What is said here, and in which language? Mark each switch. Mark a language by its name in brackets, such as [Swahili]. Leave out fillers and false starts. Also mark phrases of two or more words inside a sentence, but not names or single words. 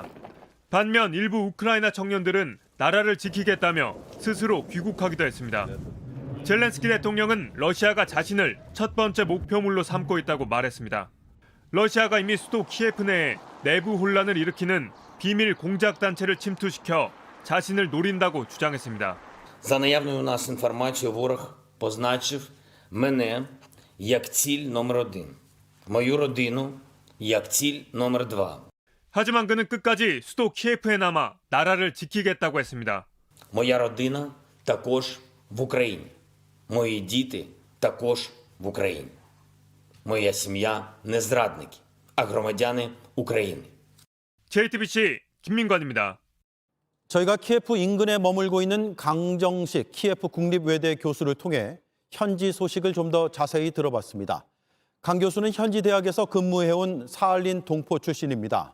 [Korean] 반면 일부 우크라이나 청년들은 나라를 지키겠다며 스스로 귀국하기도 했습니다. 젤렌스키 대통령은 러시아가 자신을 첫 번째 목표물로 삼고 있다고 말했습니다. 러시아가 이미 수도 키예프 내에 내부 혼란을 일으키는 비밀 공작단체를 침투시켜 자신을 노린다고 주장했습니다. [Ukrainian] За наявною у нас інформацією ворог позначив мене як ціль номер 1, мою родину як ціль номер 2. [Korean] 하지만 그는 끝까지 수도 키예프에 남아 나라를 지키겠다고 했습니다. [Ukrainian] Моя родина також в Україні. Мої діти також в Україні. Моя сім'я не зрадники, а громадяни України. [Korean] JTBC 김민관입니다. 저희가 키예프 인근에 머물고 있는 강정식 키예프 국립외대 교수를 통해 현지 소식을 좀 더 자세히 들어봤습니다. 강 교수는 현지 대학에서 근무해온 사할린 동포 출신입니다.